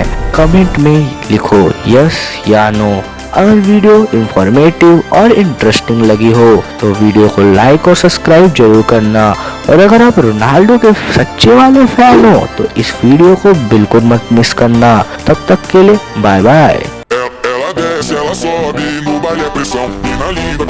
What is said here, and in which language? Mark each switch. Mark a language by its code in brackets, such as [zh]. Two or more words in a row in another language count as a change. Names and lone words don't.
[hi] कमेंट में लिखो यस या नो। अगर वीडियो इंफॉर्मेटिव और इंटरेस्टिंग लगी हो तो वीडियो को लाइक और सब्सक्राइब जरूर करना। और अगर आप रोनाल्डो के सच्चे वाले फैन हो तो इस वीडियो को बिल्कुल मत मिस करना। तब तक के लिए बाय बाय। [pt] Ela desce, ela sobe, no baile é pressão. E na linha